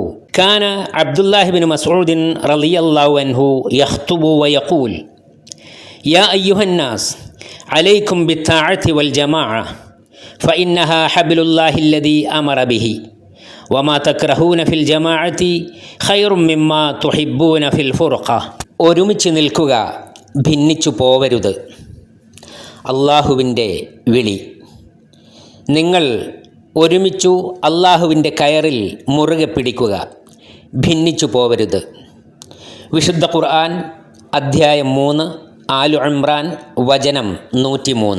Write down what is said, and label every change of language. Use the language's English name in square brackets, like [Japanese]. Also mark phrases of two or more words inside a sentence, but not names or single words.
[Arabic] كان عبد الله بن مسعود رضي الله عنه يخطب ويقول: يا أيها الناس عليكم بالطاعة والجماعة فإنها حبل الله الذي أمر به وما تكرهون في الجماعة خير مما تحبون في الفرقة. [Malayalam] ഒരുമിച്ച് നിൽക്കുക, ഭിന്നിച്ചു പോവരുത്. അള്ളാഹുവിൻ്റെ വിളി. നിങ്ങൾ ഒരുമിച്ചു അള്ളാഹുവിൻ്റെ കയറിൽ മുറുകെ പിടിക്കുക, ഭിന്നിച്ചു പോവരുത്. വിശുദ്ധ ഖുർആൻ അധ്യായം 3 ആലു ഇമ്രാൻ വചനം 103.